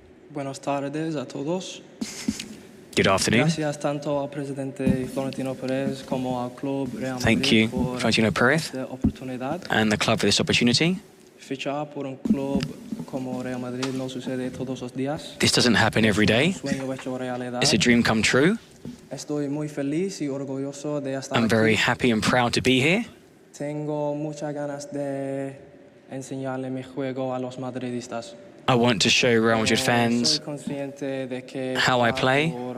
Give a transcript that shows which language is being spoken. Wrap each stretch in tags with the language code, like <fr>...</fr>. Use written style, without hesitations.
<es>Buenas tardes a todos.</es> <en>Good afternoon.</en> <es>Gracias tanto al presidente Florentino Perez como al club Real Madrid.</es> <en>Thank you, Florentino Perez, and the club for this opportunity.</en> <es>Fichar por un club como Real Madrid no sucede todos los días.</es> <en>This doesn't happen every day. It's a dream come true.</en> <es>Estoy muy feliz y orgulloso de estar</es> <en>I'm very happy and proud to be here.</en> <es>Tengo muchas ganas de enseñarle mi juego a los madridistas.</es> <en>I want to show Real Madrid fans how I play.</en>